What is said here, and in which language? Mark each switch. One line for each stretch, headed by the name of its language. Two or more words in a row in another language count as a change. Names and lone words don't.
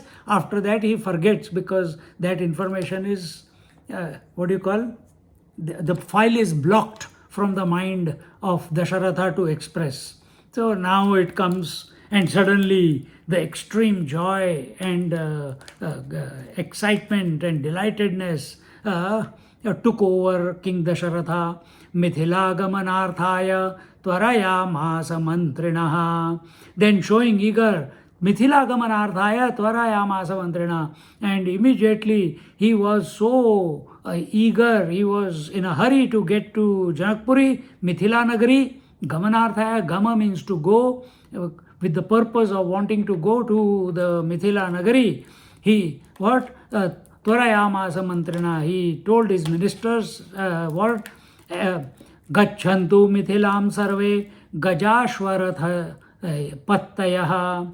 English: After that, he forgets, because that information is, the file is blocked from the mind of Dasharatha to express. So now it comes, and suddenly the extreme joy and excitement and delightedness took over King Dasharatha.
Sanskrit: मिथिला गमनार्थाय त्वरयामास मन्त्रिणः.
English: Then showing eager,
Sanskrit: मिथिला गमनार्थाय त्वरयामास मन्त्रिणा.
English: And immediately he was so eager, he was in a hurry to get to Janakpuri, Mithila Nagari. Gamanarthaya, Gama means to go, with the purpose of wanting to go to the Mithila Nagari. He,
Sanskrit: त्वरयामास मन्त्रिणा,
English: he told his ministers,
Sanskrit: गच्छन्तु मिथिलां सर्वे गजाश्वरथ पत्तयः.